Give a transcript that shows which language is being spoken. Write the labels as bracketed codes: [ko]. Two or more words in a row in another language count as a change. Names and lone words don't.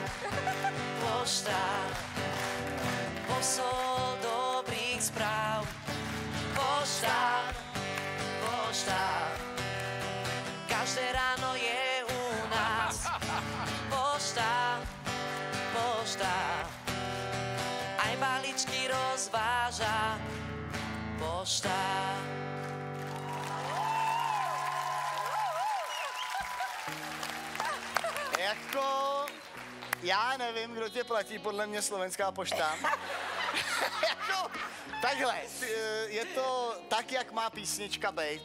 [sk] posol dobrých správ, pošta, každé ráno je u nás, pošta, aj balíčky rozváža, pošta. [cs] Jako, já nevím, kdo tě platí, podle mě Slovenská pošta. Jako, takhle, je to tak, jak má písnička bejt.